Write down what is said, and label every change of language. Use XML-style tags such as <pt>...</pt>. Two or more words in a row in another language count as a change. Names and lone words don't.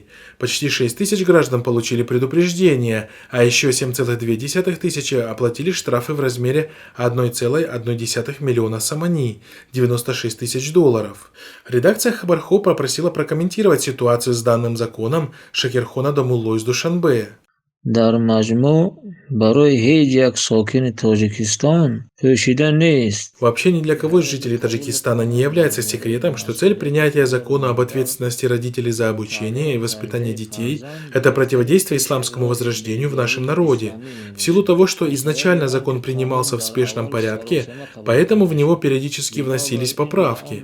<ru>Почти 6 тысяч граждан получили предупреждение, а еще 7,2 тысячи оплатили штрафы в размере 1,1 миллиона самани, 96 тысяч долларов. Редакция Хабархо попросила прокомментировать ситуацию с данным законом Шакирхона Дамулло из Душанбе.</ru> <tg>дар маҷмӯъ барои ҳеҷ як сокини Тоҷикистон пӯшида нест.</tg> <ru>Вообще ни для кого из жителей Таджикистана не является секретом, что цель принятия закона об ответственности родителей за обучение и воспитание детей – это противодействие исламскому возрождению в нашем народе. В силу того, что изначально закон принимался в спешном порядке, поэтому в него периодически вносились поправки.</ru>